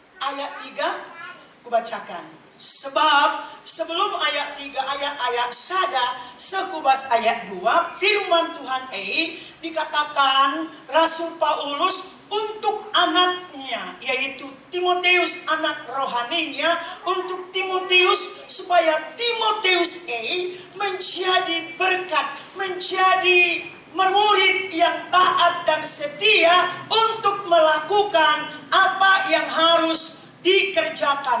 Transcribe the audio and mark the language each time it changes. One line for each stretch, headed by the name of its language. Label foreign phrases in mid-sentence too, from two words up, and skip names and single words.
Indonesian: ayat 3 kubacakan. Sebab sebelum ayat 3 ayat
Batak Karo: sada sekubas
Indonesian: ayat 2 firman Tuhan dikatakan Rasul Paulus untuk anaknya, yaitu Timotius, anak rohaninya, untuk Timotius supaya Timotius menjadi berkat, menjadi murid yang taat dan setia untuk melakukan apa yang harus dikerjakan.